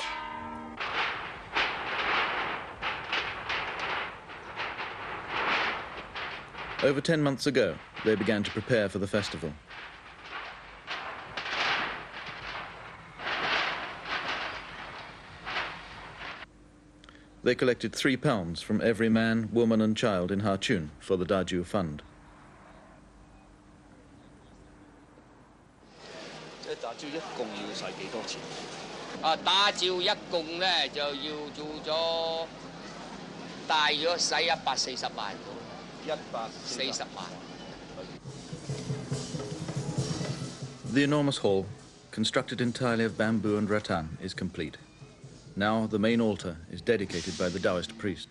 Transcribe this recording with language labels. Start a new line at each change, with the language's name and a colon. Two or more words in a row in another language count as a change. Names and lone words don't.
English: Over 10 months ago, they began to prepare for the festival. They collected £3 from every man, woman and child in Hà for the Da Jiu fund.
Cantonese: 打醮一共要使幾多錢？打醮一共咧就要做咗大約使140萬到140萬。
English: The enormous hall, constructed entirely of bamboo and rattan, is complete. Now the main altar is dedicated by the Taoist priests.